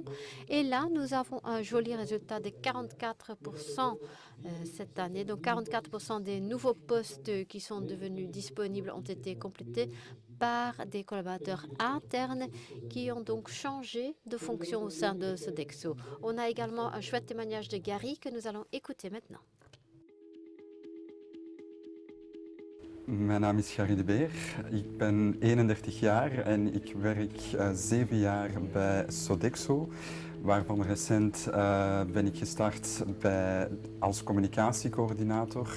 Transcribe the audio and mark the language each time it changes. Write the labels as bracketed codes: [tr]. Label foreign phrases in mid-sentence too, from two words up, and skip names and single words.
[fr] Et là, nous avons un joli résultat de 44% cette année. Donc, 44% des nouveaux postes qui sont devenus disponibles ont été complétés par des collaborateurs internes qui ont donc changé de fonction au sein de Sodexo. On a également un chouette témoignage de Gary que nous allons écouter maintenant. [nl] Mijn naam is Gary de Beer. Ik ben 31 jaar en ik werk 7 jaar bij Sodexo, waarvan recent ben ik gestart als communicatiecoördinator.